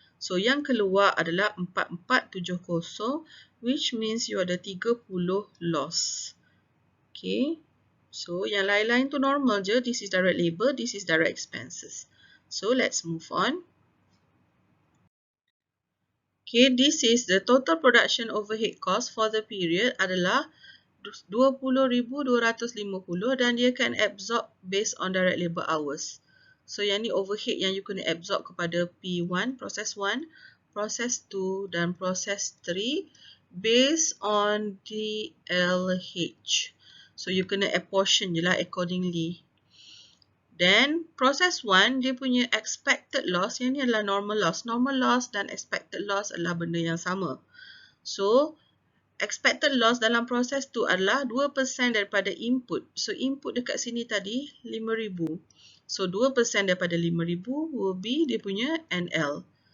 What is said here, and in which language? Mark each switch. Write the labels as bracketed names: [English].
[Malay] So, yang keluar adalah 4470, [English] which means [Malay] you ada 30 loss. Okay. So, yang lain-lain tu normal je. [English] This is direct labor, this is direct expenses. So, let's move on. Okay, this is the total production overhead cost for the period [Malay] adalah 20,250 dan dia [English] can absorb based on direct labor hours. [Malay] So, yang ni overhead yang you kena absorb kepada P1, proses 1, proses 2 dan proses 3 based on DLH. So, you kena apportion je lah accordingly. Then, proses 1, dia punya expected loss, yang ni adalah normal loss. Normal loss dan expected loss adalah benda yang sama. So, expected loss dalam proses tu adalah 2% daripada input. So, input dekat sini tadi 5,000. So, 2% daripada 5,000 [English] will be [Malay] dia punya NL.